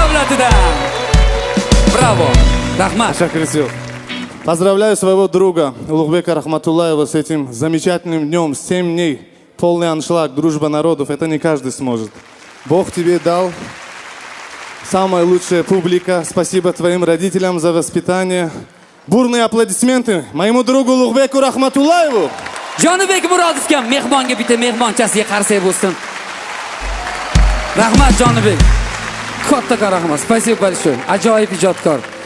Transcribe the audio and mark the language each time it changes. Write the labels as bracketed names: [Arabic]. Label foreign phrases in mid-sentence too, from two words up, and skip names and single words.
[Uzbek] yurtidan. Bravo. Rahmat. Шакрисё. [Russian] Поздравляю своего друга Улугбека Рахматуллаева с этим замечательным днем. 7 дней. Полный аншлаг, дружба народов. Это не каждый сможет. Бог тебе дал. Самая лучшая публика. Спасибо твоим родителям за воспитание. Бурные аплодисменты моему другу Улугбеку Рахматуллаеву. [Uzbek] Jonibek Murodovga mehmonga bitta mehmonchasiga qarsak bo'lsin. Rahmat Jonibek. Katta rahmat. [Russian] Спасибо большое. [Uzbek] Ajoyib ijodkor.